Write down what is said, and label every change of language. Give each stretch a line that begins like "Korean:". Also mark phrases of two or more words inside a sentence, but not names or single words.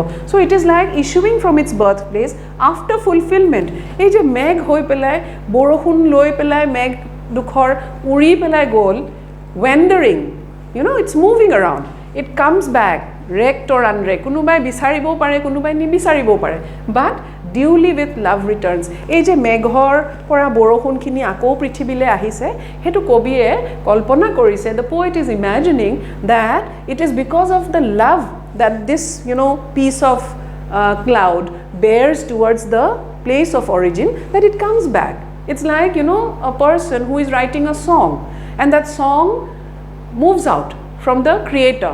English: So it is like issuing from its birthplace after fulfillment.
Assamese: এই যে মেঘ হৈ পেলাই বৰষুণ লৈ পেলাই মেঘ দুখৰ উৰি পেলাই গ'ল
English: wandering, you know, it's moving around, it comes back wrecked or unwrecked,
Assamese: কোনোবাই বিচাৰিব পাৰে কোনোবাই নিবিচাৰিব পাৰে,
English: but duly with love returns.
Assamese: এই যে মেঘৰ পৰা বৰষুণ খিনি আকৌ পৃথিৱীলৈ আহিছে হেতু কবিয়ে কল্পনা কৰিছে.
English: The poet is imagining that it is because of the love that this, you know, piece of cloud bears towards the place of origin that it comes back. It's like, you know, a person who is writing a song and that song moves out from the creator.